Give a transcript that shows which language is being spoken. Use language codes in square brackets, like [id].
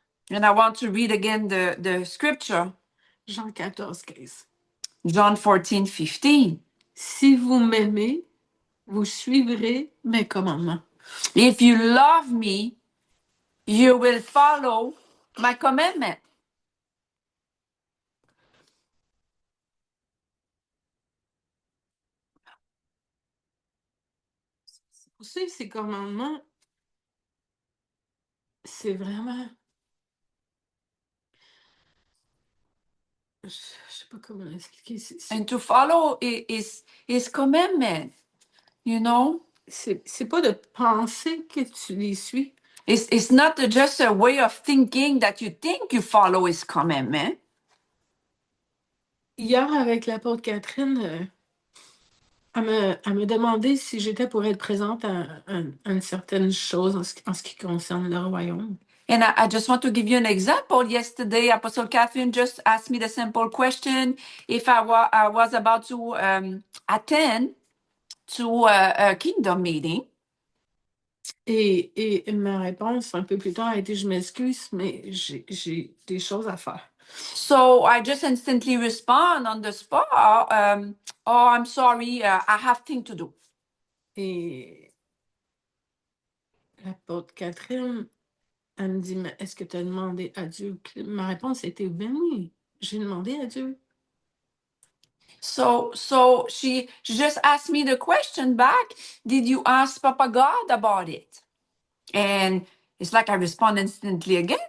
[en] And I want to read again the scripture. [fr] Jean 14, 15. [en] John 14:15. [fr] Si vous m'aimez, vous suivrez mes commandements. [en] If you love me, you will follow my commandment. [fr] Pour suivre ces commandements, c'est vraiment... Je sais pas comment expliquer. [en] And to follow his commandment, you know? [fr] C'est pas de penser que tu les suis. [en] It's not just a way of thinking that you think you follow his commandment. [fr] Hier, avec l'apôtre Catherine, elle me demandé si j'étais pour être présente à une certaine chose en ce qui concerne le royaume. [en] And I just want to give you an example. Yesterday, Apostle Catherine just asked me the simple question if I was about to attend to a kingdom meeting. [fr] Et ma réponse un peu plus tard a été: je m'excuse, mais j'ai des choses à faire. [en] So I just instantly respond on the spot. Oh, I'm sorry, I have things to do. [fr] Et l'apôtre Catherine, elle me dit: mais est-ce que tu as demandé à Dieu? Ma réponse était: ben oui, j'ai demandé à Dieu. [en] So she just asked me the question back, did you ask Papa God about it? And it's like I respond instantly again.